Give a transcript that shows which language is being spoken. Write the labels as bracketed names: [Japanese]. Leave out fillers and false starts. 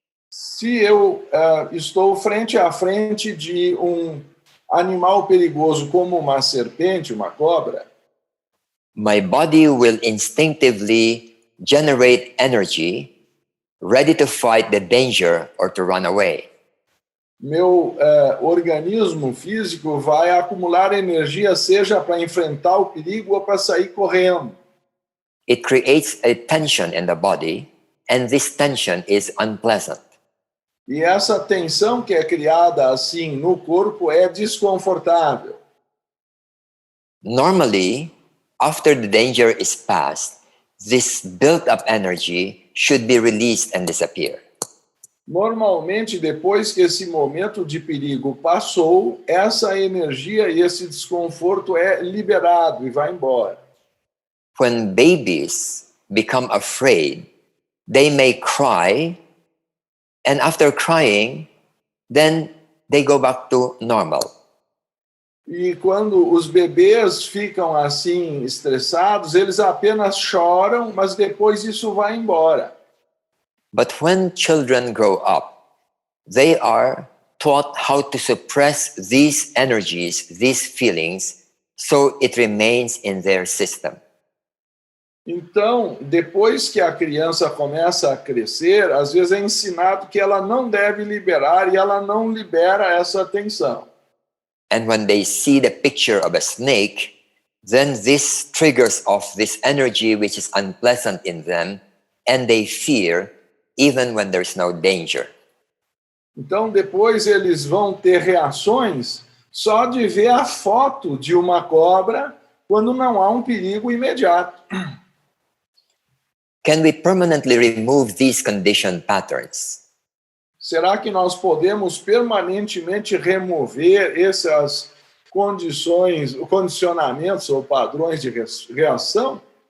[Portuguese] se eu estou frente a frente de animal perigoso como uma serpente, uma cobra, [English] my body will instinctively generate energy ready to fight the danger or to run away. [Portuguese] Meu organismo físico vai acumular energia, seja para enfrentar o perigo ou para sair correndo. [English] It creates a tension in the body, and this tension is unpleasant. [Portuguese] E essa tensão que é criada assim no corpo é desconfortável. [English] Normally, after the danger is past, this built-up energy should be released and disappear. [Portuguese] Normalmente, depois que esse momento de perigo passou, essa energia e esse desconforto é liberado e vai embora. [English] When babies become afraid, they may cry, and after crying, then they go back to normal. [Portuguese] E quando os bebês ficam assim estressados, eles apenas choram, mas depois isso vai embora. [English] But when children grow up, they are taught how to suppress these energies, these feelings, so it remains in their system. [Portuguese] Então, depois que a criança começa a crescer, às vezes é ensinado que ela não deve liberar e ela não libera essa tensão. [English] And when they see the picture of a snake, then this triggers off this energy which is unpleasant in them, and they fear even when there's no danger. [Portuguese] Então, depois eles vão ter reações só de ver a foto de uma cobra quando não há um perigo imediato. [English] Can we permanently remove these conditioned patterns? [Portuguese] Será que nós podemos permanentemente remover essas condicionamentos ou padrões de reação?